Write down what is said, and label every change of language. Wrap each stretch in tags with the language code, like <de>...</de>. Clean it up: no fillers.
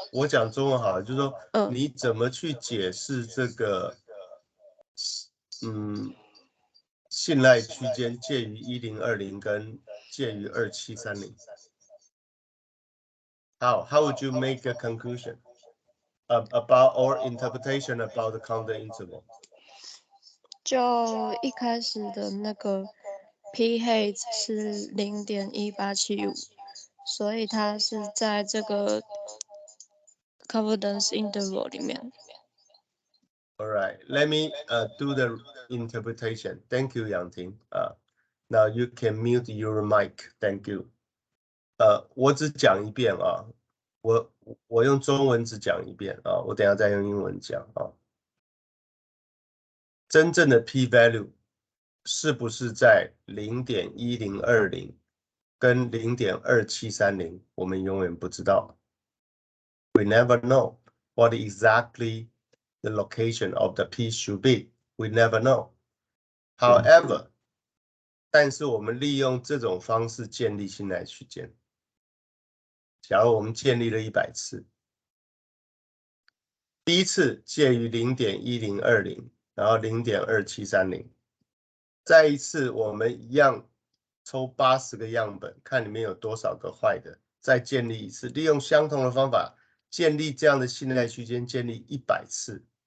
<zh>我讲中文好了，就是说你怎么去解释这个，信赖区间介于1020跟介于2730。</zh> <en>How would you make a conclusion about or interpretation about the confidence interval?</en> <zh>就一开始的那个 P H 是0.1875，所以它是在这个</zh> <en>confidence interval</en> <zh>里面。</zh> <en>All right, let me do the interpretation. Thank you, Yang Ting. Now you can mute your mic. Thank you.</en> <zh>我只讲一遍啊，我用中文只讲一遍啊，我等一下再用英文讲啊。真正的 p value 是不是在0.1020跟0.2730，我们永远不知道。</zh> <en>We never know what exactly the location of the p should be. We never know. However,</en> <zh>但是我们利用这种方式建立信赖区间。假如我们建立了100次，第一次介于0.1020，然后0.2730，再一次我们一样抽80个样本，看里面有多少个坏的，再建立一次，利用相同的方法建立这样的信赖区间，建立100次。</zh>